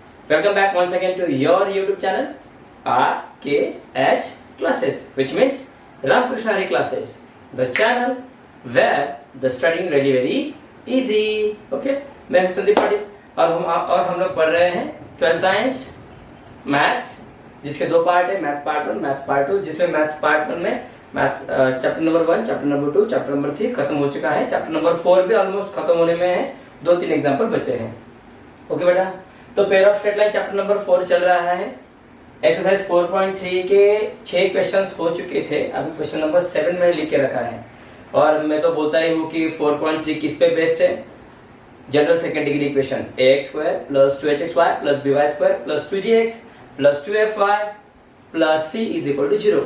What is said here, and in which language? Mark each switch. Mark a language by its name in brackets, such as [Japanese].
[English] Welcome back once again to your YouTube channel RKH Classes, which means Ram Kushari Classes, the channel where the studying really very easy. [Hindi] Okay, मैं हूं संदीप पाटिल और हम लोग पढ़ रहे हैं 12th साइंस मैथ्स, जिसके दो पार्ट है, मैथ्स पार्ट 1, मैथ्स पार्ट 2। जिसमें मैथ्स पार्ट 1 में maths chapter number 1, chapter number 2, chapter number 3 खत्म हो चुका है। चैप्टर नंबर 4 भी ऑलमोस्ट खत्म होने में है, 2-3 एग्जाम्पल बचे हैं। ओके बेटा, तो pair of straight line chapter number 4 चल रहा है। एक्सरसाइज 4.3 के 6 क्वेश्चंस हो चुके थे, अभी क्वेश्चन नंबर 7 मैंने लिख के रखा है। और मैं तो बोलता ही हूँ कि 4.3 किस पे बेस्ड है? General second degree equation ax² + 2hxy + by² + 2gx + 2fy + c = 0।